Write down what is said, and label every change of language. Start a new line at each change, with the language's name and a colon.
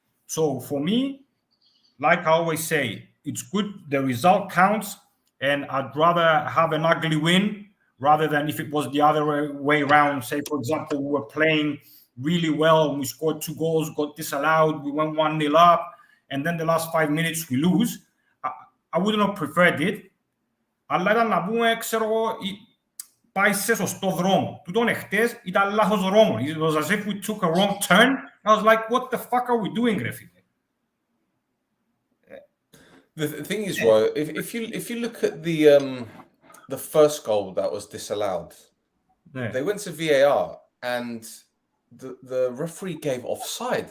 English: So for me, like I always say, it's good, the result counts, and I'd rather have an ugly win rather than if it was the other way around. Say, for example, we were playing really well and we scored 2 goals, got disallowed, we went 1-0 up, and then the last 5 minutes we lose. I wouldn't have preferred it.
Greek: Αλλά ήταν να πούμε, ξέρω εγώ, πάει σε σωστό δρόμο. Τούτον εχτες ήταν λάθος δρόμο.
English: It was as if we took a wrong turn. I was like, what the fuck are we doing, Refile? The thing is, right, if you look at the first goal that was disallowed, they went to VAR and the referee gave offside.